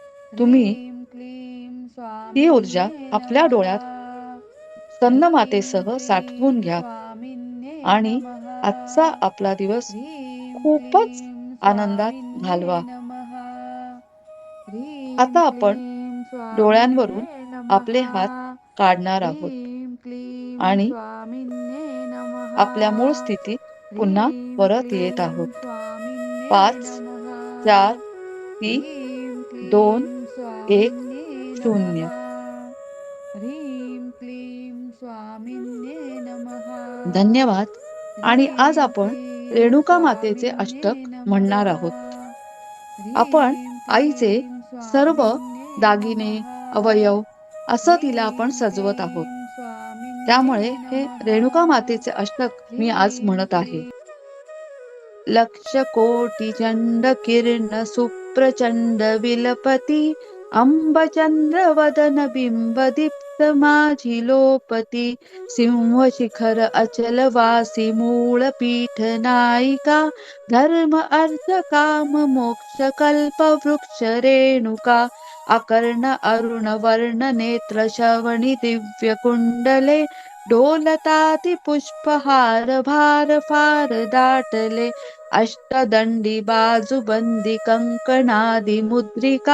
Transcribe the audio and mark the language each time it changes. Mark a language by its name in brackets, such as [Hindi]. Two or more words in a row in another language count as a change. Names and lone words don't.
[Marathi] तुम्ही [Sanskrit] ह्रीं क्लीं [Marathi] ती ऊर्जा [Sanskrit] स्वामिन्ये [Marathi] आपल्या [Sanskrit] नमः. [Marathi] डोळ्यात [Sanskrit] ह्रीं [Marathi] स्कंदमातेसह साठवून [Sanskrit] क्लीं [Marathi] घ्या [Sanskrit] स्वामिन्ये [Marathi] आणि [Sanskrit] नमः. [Marathi] आजचा आपला दिवस [Sanskrit] ह्रीं [Marathi] खूपच [Sanskrit] क्लीं [Marathi] आनंदात घालवा. [Sanskrit] स्वामिन्ये नमः. ह्रीं [Marathi] आता आपण [Sanskrit] क्लीं [Marathi] डोळ्यांवरून [Sanskrit] स्वामिन्ये नमः. [Marathi] आपले हात काढणार आहोत [Sanskrit] ह्रीं क्लीं [Marathi] आणि [Sanskrit] स्वामिन्ये नमः. [Marathi] आपल्या मूळ स्थितीत पुन्हा [Sanskrit] ह्रीं [Marathi] परत येत [Sanskrit] क्लीं [Marathi] आहोत. [Sanskrit] स्वामिन्ये 5, नमः. 4, 3, ह्रीं 2, क्लीं 1, स्वामिन्ये नमः. 0. ह्रीं क्लीं स्वामिन्ये नमः. [Marathi] धन्यवाद. आणि आज [Sanskrit] ह्रीं [Marathi] आपण [Sanskrit] क्लीं [Marathi] रेणुका मातेचे [Sanskrit] स्वामिन्ये [Marathi] अष्टक [Sanskrit] नमः. [Marathi] म्हणणार आहोत. आपण [Sanskrit] ह्रीं [Marathi] आईचे [Sanskrit] क्लीं [Marathi] सर्व [Sanskrit] स्वामिन्ये [Marathi] दागिने, [Sanskrit] नमः. [Marathi] अवयव असं तिला आपण [Sanskrit] ह्रीं [Marathi] सजवत आहोत. [Sanskrit] क्लीं स्वामिन्ये [Marathi] त्यामुळे हे [Sanskrit] नमः. [Marathi] रेणुका मातेचे अष्टक मी आज [Sanskrit] ह्रीं [Marathi] म्हणत आहे. [Sanskrit] क्लीं [Marathi] लक्ष कोटि चंड किरण सुप्रचंड विलपती अंबचंद्र वदन बिंब दीप्त माझी लोपती सिंह शिखर अचल वासी मूळ पीठ नायिका धर्म अर्थ काम मोक्ष कल्प वृक्ष रेणुका अकर्ण अरुण वर्ण नेत्र श्रवणी दिव्य कुंडले डोलताती पुष्पहार भार फार दाटले अष्टदंडी बाजूबंदी कंकणादी मुद्रिका